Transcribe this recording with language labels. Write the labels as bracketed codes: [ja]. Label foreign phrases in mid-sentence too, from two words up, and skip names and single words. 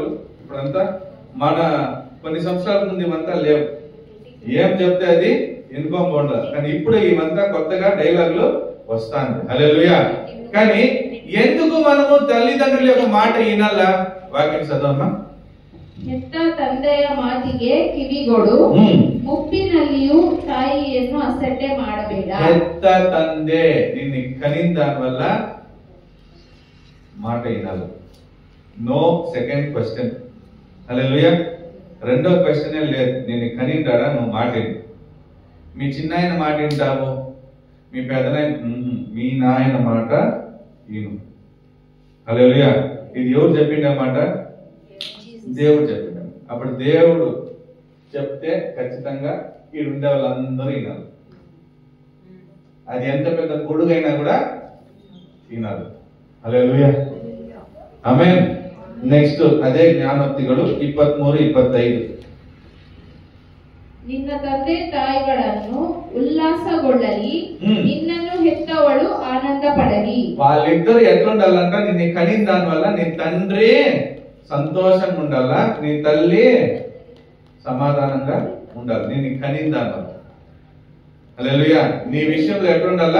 [te] ఇప్పుడంతా మన కొన్ని సంవత్సరాల ముందు ఇవంతా లేవు. ఏం చెప్తే అది ఎన్నుకోకుండా, కానీ ఇప్పుడు ఇవంతా కొత్తగా డైలాగులు వస్తాను. హల్లెలూయా. కానీ ఎందుకు మనము తల్లిదండ్రుల యొక్క మాట వినాలా? వాక్యం చదవమ్మా. [kn] ಹೆತ್ತ ತಂದೆಯ ಮಾತಿಗೆ ಕಿವಿಗೊಡು, ಮುಪ್ಪಿನಲ್ಲಿಯೂ ತಾಯಿಯನ್ನು ಅಸಡ್ಡೆ ಮಾಡಬೇಡ. ಹೆತ್ತ ತಂದೆ [te] నిన్ను కనిన దాని వల్ల మాట వినాలి. [en] No second question. హల్లెలూయా. [te] రెండో క్వశ్చనే లేదు. నేను కనింటాడా? నువ్వు మాట విను. మీ చిన్నాయన మాట వింటావు, మీ పెదనాయన, మీ నాయన మాట విను. హల్లెలూయా. ఇది ఎవరు చెప్పిండే మాట? దేవుడు చెప్పిన. అప్పుడు దేవుడు చెప్తే ఖచ్చితంగా ఈ ఉండే వాళ్ళందరూ వినాలి. అది ఎంత పెద్ద గొడుగైనా కూడా వినాలి. హల్లెలూయా. ఆమేన్. నెక్స్ట్ అదే జ్ఞానోక్తిಗಳು 23:25. [kn] ನಿನ್ನ ತಂದೆ ತಾಯಿಗಳನ್ನು ಉಲ್ಲಾಸಗೊಳ್ಳಲಿ, ನಿನ್ನನ್ನು ಹೆತ್ತವಳು ಆನಂದ ಪಡಲಿ. [te] వాళ్ళిద్దరు ఎట్లుండాలంట? నిన్ను కనిన దాని వల్ల నీ తండ్రి సంతోషంగా ఉండాలా, నీ తల్లి సమాధానంగా ఉండాలి. నేను కనిన దాని వల్ల. హల్లెలూయా. నీ విషయంలో ఎట్లుండాలా?